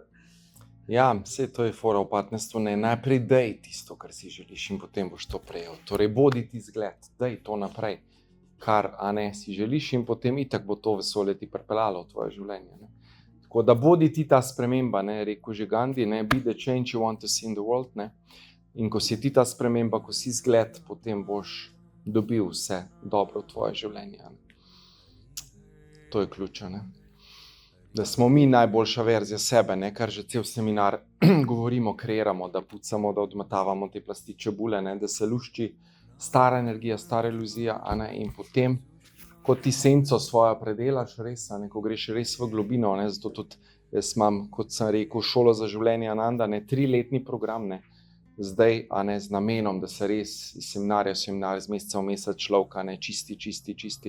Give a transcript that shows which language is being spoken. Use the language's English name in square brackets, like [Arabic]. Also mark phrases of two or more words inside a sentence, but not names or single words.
[Slovenian] Ja, vse to je fora v partnerstvu, ne, najprej dej tisto, kar si želiš in potem boš to prejel. Torej, bodi ti zgled, dej to naprej, kar, a ne, si želiš in potem itak bo to vesolje ti pripeljalo v tvoje življenje, ne. Tako da bodi ti ta sprememba, ne, rekel že Gandhi, ne, [English] be the change you want to see in the world, [Slovenian] ne. In ko si ti ta sprememba, ko si zgled, potem boš dobil vse dobro v tvoje življenje, ne. To je ključno, ne. Da smo mi najboljša verzija sebe, ne, kar že cel seminar govorimo, kreiramo, da pucamo, da odmetavamo te plasti čebule, ne, da se lušči stara energija, stara iluzija, a ne, in potem, ko ti senco svojo predelaš, res, a ne, ko greš res v globino, ne, zato tudi jaz imam, kot sem rekel, šolo za življenje Ananda, ne, 3-letni program, ne, zdaj, a ne, z namenom, da se res iz seminarja v seminar, iz meseca v mesec človeka, ne, čisti.